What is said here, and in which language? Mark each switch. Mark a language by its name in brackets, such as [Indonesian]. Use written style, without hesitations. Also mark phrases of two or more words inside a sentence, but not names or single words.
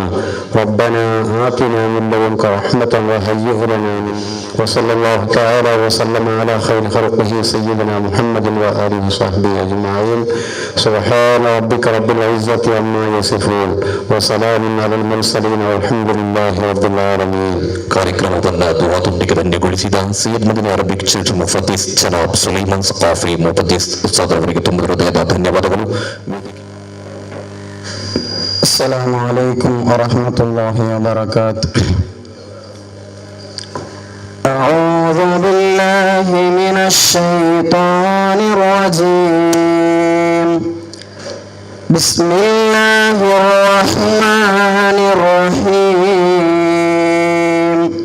[Arabic] ربنا آتنا من لدنك رحمة وهيئ لنا من. وصلى الله تعالى وسلم على خير خلقه سيدنا محمد وآله وصحبه أجمعين. سبحان ربك رب العزة عما يصفون وسلام على المرسلين والحمد لله رب العالمين. [Kannada] ಕಾರ್ಯಕ್ರಮವನ್ನು ದುವಾದೊಂದಿಗೆ ಧನ್ಯಗೊಳಿಸಿದ ಸೈಯದ್ ಮದನಿ ಅರಬಿಕ್ ಚಿಲ್ಡ್ರನ್ ಮುಫದ್ದೀಸ್ ಜನಾಬ್ ಸುಲೈಮಾನ್ ಸಕಾಫಿ ಮುಫದ್ದೀಸ್ ಉಸ್ತಾದರವರಿಗೆ ತುಂಬ ಹೃದಯದ ಧನ್ಯವಾದಗಳು. [Arabic] السلام عليكم ورحمة الله وبركاته. أعوذ بالله من الشيطان الرجيم. بسم الله الرحمن الرحيم.